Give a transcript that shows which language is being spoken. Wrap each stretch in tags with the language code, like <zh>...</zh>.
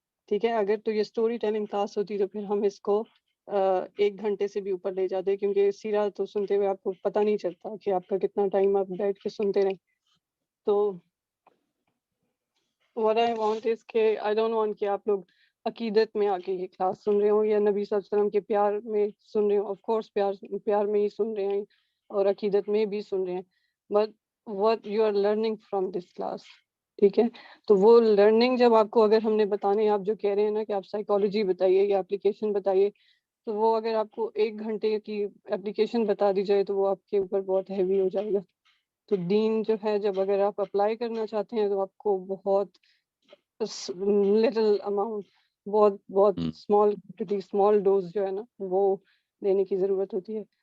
<ur>ٹھیک ہے، اگر تو یہ اسٹوری ٹیلنگ کلاس ہوتی تو پھر ہم اس کو 1 گھنٹے سے بھی اوپر لے جاتے کیونکہ سیرا تو سنتے ہوئے آپ کو پتہ نہیں چلتا کہ آپ کا کتنا ٹائم آپ بیٹھ کے سنتے رہیں. تو</ur> <en>what I want is</en> <ur>کہ</ur> <en>I don't want</en> <ur>کہ آپ لوگ عقیدت میں آ کے یہ کلاس سن رہے ہوں یا نبی صلی اللہ علیہ وسلم کے پیار میں سن رہے ہوں. آف کورس پیار میں ہی سن رہے ہیں اور عقیدت میں بھی سن رہے ہیں،</ur> <en>but what you are learning from this class.</en> <ur>ٹھیک ہے, تو وہ لرننگ جب آپ کو اگر ہم نے بتانے, آپ جو کہہ رہے ہیں نا کہ آپ سائیکالوجی بتائیے یا اپلیکیشن بتائیے, تو وہ اگر آپ کو 1 گھنٹے کی اپلیکیشن بتا دی جائے تو وہ آپ کے اوپر بہت ہیوی ہو جائے گا. تو دین جو ہے جب اگر آپ اپلائی کرنا چاہتے ہیں تو آپ کو بہت لٹل اماؤنٹ, بہت اسمال ڈوز جو ہے نا وہ دینے کی ضرورت ہوتی ہے.</ur>